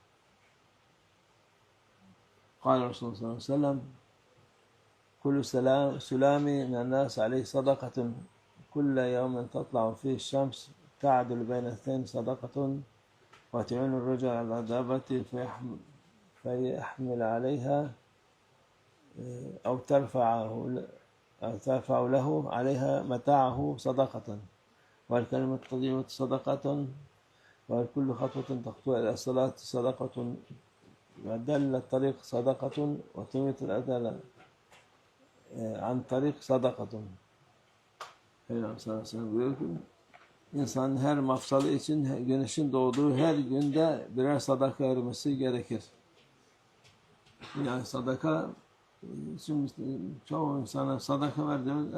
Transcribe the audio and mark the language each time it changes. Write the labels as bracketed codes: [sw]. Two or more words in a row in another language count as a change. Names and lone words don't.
[ar] قال رسول الله صلى الله عليه وسلم كل سلامى من الناس عليه صدقة كل يوم تطلع فيه الشمس تعدل بين اثنين صدقة وتعين الرجل على دابته فيحمل عليها أو ترفع له عليها متاعه صدقة والكلمة الطيبة صدقة وكل خطوة تخطو إلى الصلاة صدقة ودل الطريق صدقة وتميت الأذى عن طريق صدقة. [tr] Peygamber [ar] صلى الله عليه وسلم [tr] buyuruyor ki insanın her mafsalı için güneşin doğduğu her günde birer sadaka vermesi gerekir. Yani sadaka, şimdi çoğu insana sadaka ver diyor.